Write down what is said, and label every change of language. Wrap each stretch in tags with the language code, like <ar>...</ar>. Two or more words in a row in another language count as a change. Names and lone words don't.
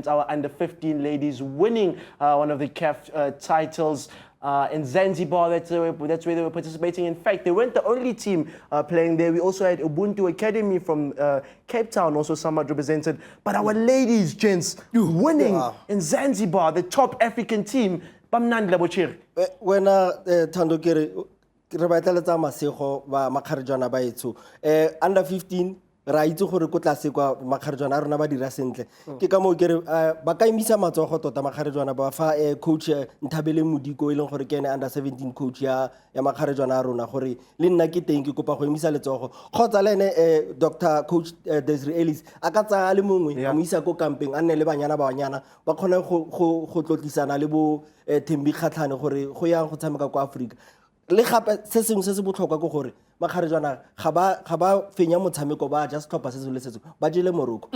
<en>Our under-15 ladies winning one of the CAF titles. In Zanzibar, that's where they were participating. In fact, they weren't the only team playing there. We also had Ubuntu Academy from Cape Town, also somewhat represented. But our ladies, gents, winning in Zanzibar, the top African team. Bamnandi labochiri.</en> <tn>Wena Thando kere re ba tla tsa masego ba makgarijana ba etso under 15 ra itse gore go tlase kwa makgarijana a rona ba dira sentle ke ka mo kere ba ka imisa matsogo tota makgarijana ba fa coach Nthabele Modiko ile gore ke ene</tn> <en>under 17 coach</en> <tn>ya makgarijana a rona gore le nna ke teng ke kopa go imisa letsogo khotsa le ene Dr Coach Desiree Ellis a ka tsaya le mongwe a mo isa go camping a nne le banyana ba khona go tlotlisana le bo Thembi Kgatlhane gore go ya go tshameka kwa Africa le gape se sengwe se se botlhokwa ke gore makgarejana ga ba fenya motshameko ba just tlhopha se se le setse ba jele Morocco</tn>